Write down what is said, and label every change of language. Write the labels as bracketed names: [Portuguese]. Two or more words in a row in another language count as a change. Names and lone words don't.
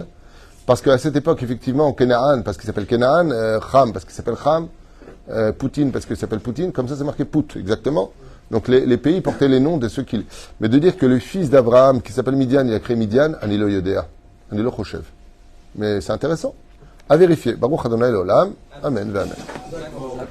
[French] Parce qu'à cette époque, effectivement, Canaan, parce qu'il s'appelle Canaan, Cham, parce qu'il s'appelle Cham, Poutine, parce qu'il s'appelle Poutine, comme ça c'est marqué Pout, exactement. Donc les pays portaient les noms de ceux qui... Mais de dire que le fils d'Abraham, qui s'appelle Midian, il a créé Midian, [Hebrew] אני לא יודע, אני לא חושב. [French] Mais c'est intéressant. À vérifier. [Hebrew] ברוך אדוני לעולם. אמן. אמן.